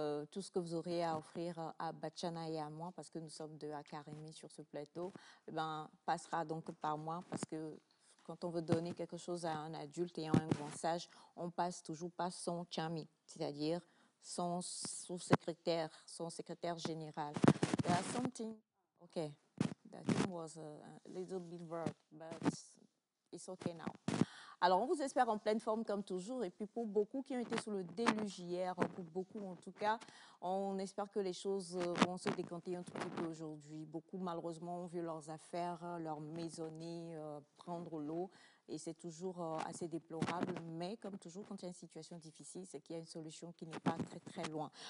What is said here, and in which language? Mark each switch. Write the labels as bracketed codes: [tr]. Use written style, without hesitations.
[fr] Tout ce que vous aurez à offrir à Bachana et à moi, parce que nous sommes deux à Karimi sur ce plateau, passera donc par moi parce que quand on veut donner quelque chose à un adulte ayant un grand sage, on passe toujours par son chami, c'est-à-dire son secrétaire général. [en] There are something, okay, that thing was a little bit weird, but it's okay now. [fr] Alors, on vous espère en pleine forme comme toujours. Et puis, pour beaucoup qui ont été sous le déluge hier, pour beaucoup en tout cas, on espère que les choses vont se décanter un tout petit peu aujourd'hui. Beaucoup, malheureusement, ont vu leurs affaires, leurs maisonnées prendre l'eau. Et c'est toujours assez déplorable. Mais comme toujours, quand il y a une situation difficile, c'est qu'il y a une solution qui n'est pas très, très loin.